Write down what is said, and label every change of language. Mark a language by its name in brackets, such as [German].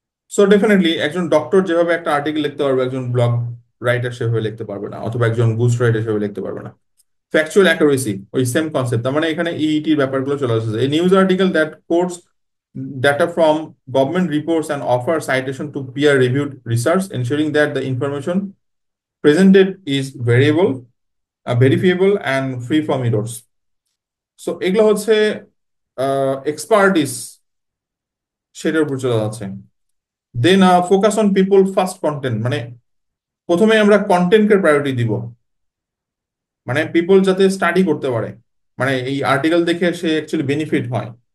[Bangla] So definitely একজন doctor যেভাবে একটা আর্টিকেল লিখতে পারবে, একজন ব্লগ রাইটার সেভাবে লিখতে পারবে না, অথবা একজন গুজ রাইটার সেভাবে লিখতে পারবে না। ফ্যাকচুয়াল অ্যাকুরেসি, ওই সেম কনসেপ্ট। তার মানে এখানে ইইটির ব্যাপারগুলো চলে আসছে। [English] এই news article that quotes data from government reports and offer citation to peer reviewed research, ensuring that the information presented is variable, verifiable and free from errors. [Bangla] So এগুলো হচ্ছে এক্সপার্টিস, সেটার উপর চলে যাচ্ছে। দেন focus on people first content, মানে প্রথমে আমরা কন্টেন্টকে priority দিব, মানে পিপল যাতে স্টাডি করতে পারে, মানে এই আর্টিকেল দেখে সে অ্যাকচুয়ালি বেনিফিট হয়।